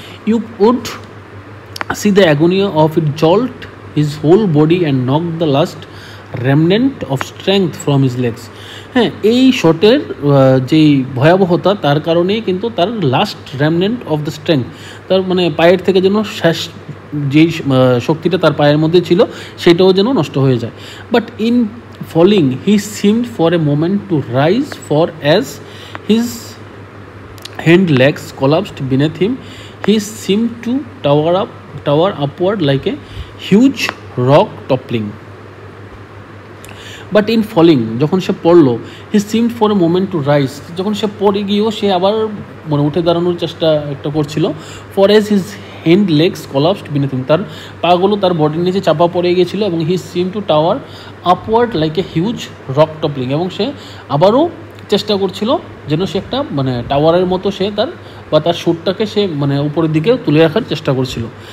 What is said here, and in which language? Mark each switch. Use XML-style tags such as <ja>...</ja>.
<en>You would see the agony of it jolt his whole body and knock the last remnant of strength from his legs.</en> <bn>হ্যাঁ, এই শটের যেই ভয়াবহতা তার কারণেই কিন্তু তার</bn> <en>last remnant of the strength,</en> <bn>তার মানে পায়ের থেকে যেন শেষ যেই শক্তিটা তার পায়ের মধ্যে ছিল সেটাও যেন নষ্ট হয়ে যায়।</bn> <en>But in falling he seemed for a moment to rise, for as his hand legs collapsed beneath him, he seemed to tower upward like a huge rock toppling. But in falling,</en> <bn>যখন সে পড়লো,</bn> <en>he seemed for a moment to rise,</en> <bn>যখন সে পড়ে গিয়েও সে আবার মানে উঠে দাঁড়ানোর চেষ্টা একটা করছিল।</bn> <en>for as his hand legs collapsed beneath him,</en> <bn>তার পাগুলো তার বডির নিচে চাপা পড়ে গিয়েছিলো। এবং</bn> <en>he seem to tower upward like a huge rock toppling,</en> <bn>এবং সে আবারও চেষ্টা করছিল যেন সে একটা মানে টাওয়ারের মতো সে তার শুটটাকে সে মানে উপরের দিকে তুলে রাখার চেষ্টা করছিল।</bn>